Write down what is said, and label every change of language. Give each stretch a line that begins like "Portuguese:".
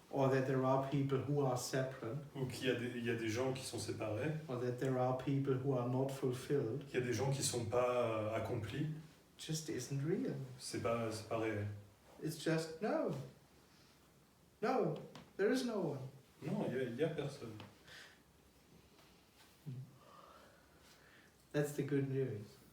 English: or that there are people who are separate,
French: ou il y a des gens qui sont séparés,
English: or that there are people who are not fulfilled,
French: qu'il y a des gens qui ne sont pas accomplis.
English: just isn't real.
French: C'est pas réel.
English: It's just no. No, there is no one.
French: Non, il y a personne.
English: That's the good news.